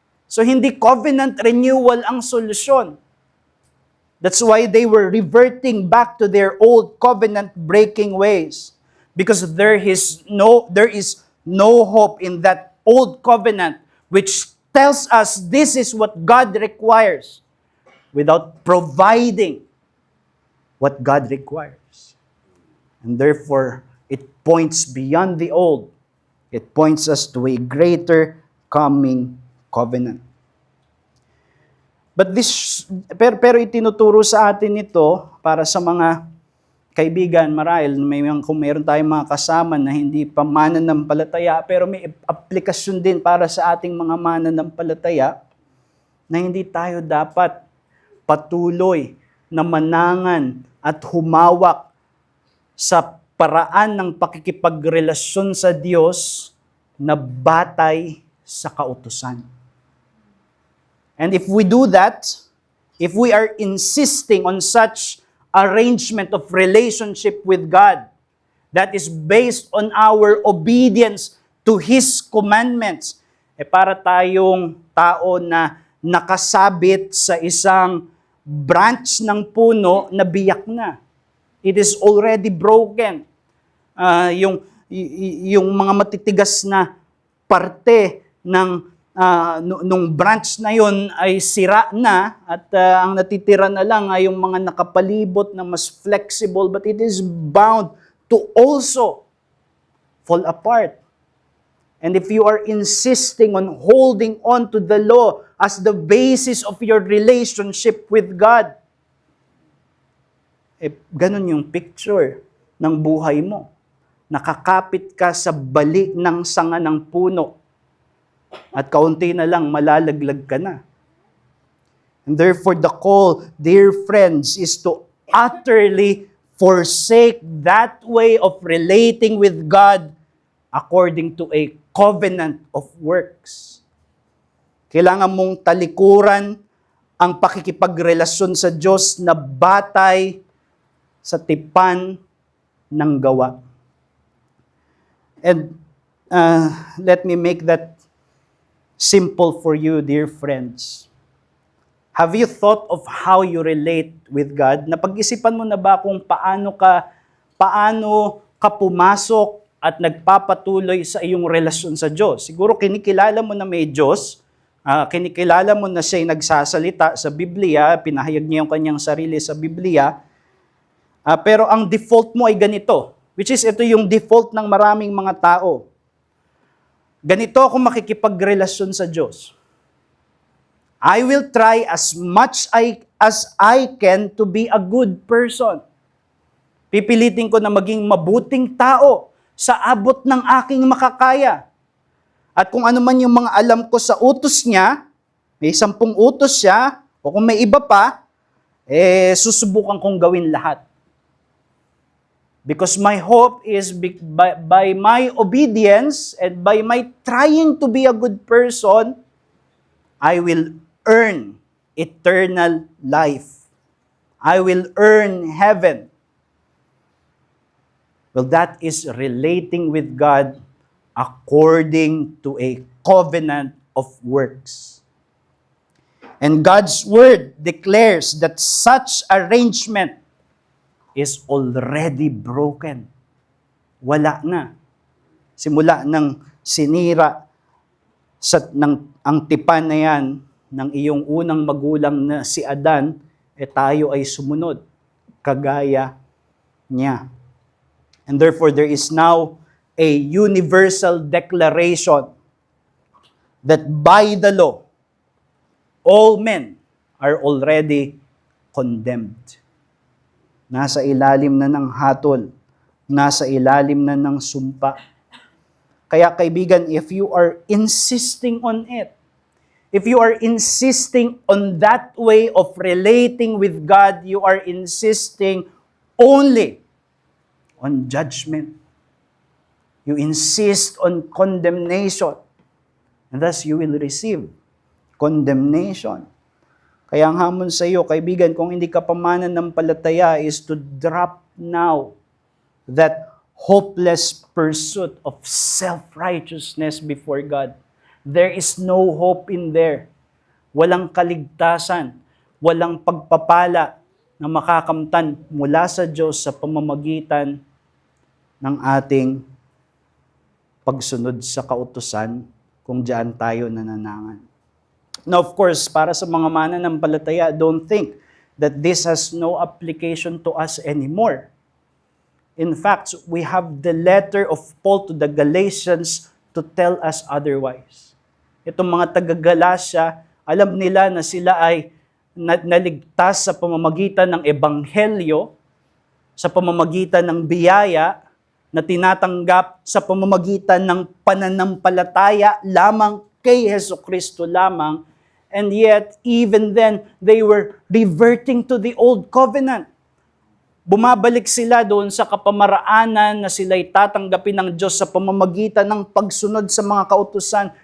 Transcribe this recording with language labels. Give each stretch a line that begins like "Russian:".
Filipino: So hindi covenant renewal ang solusyon.
English: That's why they were reverting back to their old covenant breaking ways. Because there is no hope in that old covenant which tells us this is what God requires without providing what God requires. And therefore, it points beyond the old. It points us to a greater coming covenant.
Filipino: But pero itinuturo sa atin ito para sa mga kaibigan, marahil kung mayroon tayong mga kasama na hindi pa mananampalataya, pero may aplikasyon din para sa ating mga mananampalataya na hindi tayo dapat patuloy na manangan at humawak sa paraan ng pakikipagrelasyon sa Diyos na batay sa kautusan.
English: And if we do that, if we are insisting on such arrangement of relationship with God that is based on our obedience to His commandments,
Filipino: para tayong tao na nakasabit sa isang branch ng puno na biyak na.
English: It is already broken.
Filipino: Yung mga matitigas na parte nung branch na yon ay sira na at ang natitira na lang ay yung mga nakapalibot na mas flexible,
English: but it is bound to also fall apart. And if you are insisting on holding on to the law as the basis of your relationship with God,
Filipino: ganun yung picture ng buhay mo. Nakakapit ka sa bali ng sanga ng puno at kaunti na lang malalaglag ka na.
English: And therefore, the call, dear friends, is to utterly forsake that way of relating with God according to a covenant of works.
Filipino: Kailangan mong talikuran ang pakikipagrelasyon sa Diyos na batay sa tipan ng gawa.
English: And let me make that simple for you, dear friends. Have you thought of how you relate with God?
Filipino: Napag-isipan mo na ba kung paano ka pumasok at nagpapatuloy sa iyong relasyon sa Diyos? Siguro kinikilala mo na may Diyos, kinikilala mo na siya'y nagsasalita sa Biblia, pinahayag niya yung kanyang sarili sa Biblia, pero ang default mo ay ganito, which is ito yung default ng maraming mga tao. Ganito ako makikipagrelasyon sa Diyos.
English: I will try as much as I can to be a good person.
Filipino: Pipilitin ko na maging mabuting tao sa abot ng aking makakaya. At kung ano man yung mga alam ko sa utos niya, may 10 utos siya, o kung may iba pa, susubukan kong gawin lahat.
English: Because my hope is by my obedience and by my trying to be a good person, I will earn eternal life. I will earn heaven. Well, that is relating with God according to a covenant of works. And God's word declares that such arrangement is already broken.
Filipino: Wala na. Simula ng sinira ang tipan na yan ng iyong unang magulang na si Adan, tayo ay sumunod, kagaya niya.
English: And therefore, there is now a universal declaration that by the law, all men are already condemned.
Filipino: Nasa ilalim na ng hatol, nasa ilalim na ng sumpa. Kaya kaibigan,
English: if you are insisting on it, if you are insisting on that way of relating with God, you are insisting only on judgment. You insist on condemnation. And thus you will receive condemnation.
Filipino: Kaya ang hamon sa iyo, kaibigan, kung hindi ka pa mananampalataya,
English: is to drop now that hopeless pursuit of self-righteousness before God. There is no hope in there.
Filipino: Walang kaligtasan, walang pagpapala na makakamtan mula sa Diyos sa pamamagitan ng ating pagsunod sa kautusan kung diyan tayo nananangan.
English: Now, of course,
Filipino: para sa mga mananampalataya,
English: don't think that this has no application to us anymore. In fact, we have the letter of Paul to the Galatians to tell us otherwise.
Filipino: Itong mga taga-Galacia, alam nila na sila ay naligtas sa pamamagitan ng ebanghelyo, sa pamamagitan ng biyaya, na tinatanggap sa pamamagitan ng pananampalataya lamang kay Hesukristo lamang.
English: And yet, even then, they were reverting to the old covenant.
Filipino: Bumabalik sila doon sa kapamaraanan na sila'y tatanggapin ng Diyos sa pamamagitan ng pagsunod sa mga kautusan.